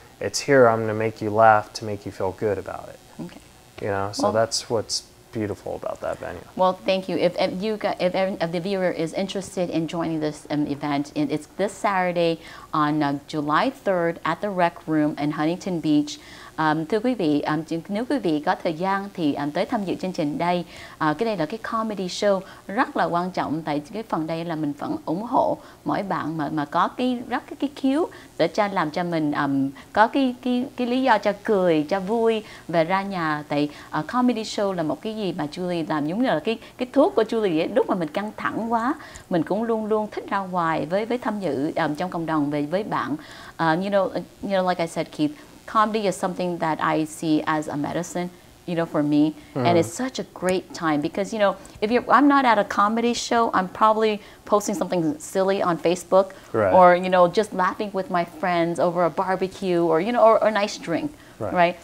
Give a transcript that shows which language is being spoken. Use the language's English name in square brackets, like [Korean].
[English] It's here, I'm going to make you laugh to make you feel good about it. Okay. So that's what's beautiful about that venue. Well, thank you. If the viewer is interested in joining this event, it's this Saturday on July 3rd at the Rec Room in Huntington Beach. [Vietnamese] Thưa quý vị, nếu quý vị có thời gian thì tới tham dự chương trình đây. Cái đây là cái comedy show rất là quan trọng, tại cái phần đây là mình vẫn ủng hộ mỗi bạn mà có cái khiếu để làm cho mình có cái lý do cho cười, cho vui và ra nhà. Tại comedy show là một cái gì mà Julie làm giống như là cái thuốc của Julie ấy. Lúc mà mình căng thẳng quá, mình cũng luôn luôn thích ra ngoài với tham dự trong cộng đồng với bạn. [English] You know, like I said, Keith, comedy is something that I see as a medicine, you know, for me, and it's such a great time because, you know, I'm not at a comedy show, I'm probably posting something silly on Facebook, or, you know, just laughing with my friends over a barbecue, or, you know, or a nice drink, right?